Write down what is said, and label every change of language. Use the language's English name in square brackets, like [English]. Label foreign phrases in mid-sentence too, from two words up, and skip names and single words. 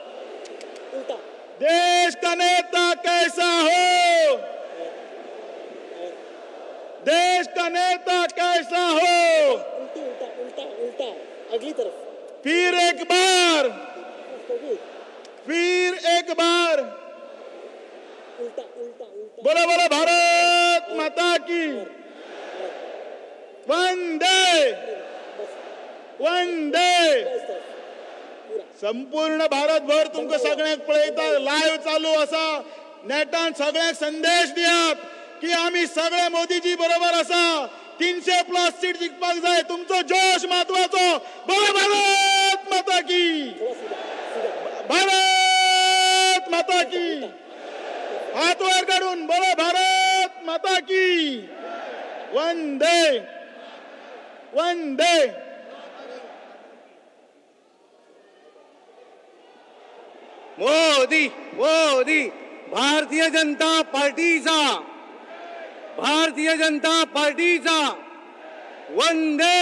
[Hindi] देश का नेता कैसा हो, देश का नेता कैसा हो. उल्टा अगली तरफ. फिर एक बार उल्टा. बोलो बोलो भारत माता की. वंदे. [Konkani] संपूर्ण भारतभर तुमकां सगळ्यांक पळयता लाईव्ह चालू असा. नेटान सगळ्यांक संदेश दियात की आम्ही सगळे मोदीजी बरोबर असा. 300+ सीट जिखपाक जाय. तुमचो जोश महत्वाचो. [Hindi] बोलो भारत माता की. भारत माता की. [Konkani] हात वर काढून [Hindi] बोलो भारत माता की. वंदे. [Konkani] मोदी भारतीय जनता पार्टीचा वंदे.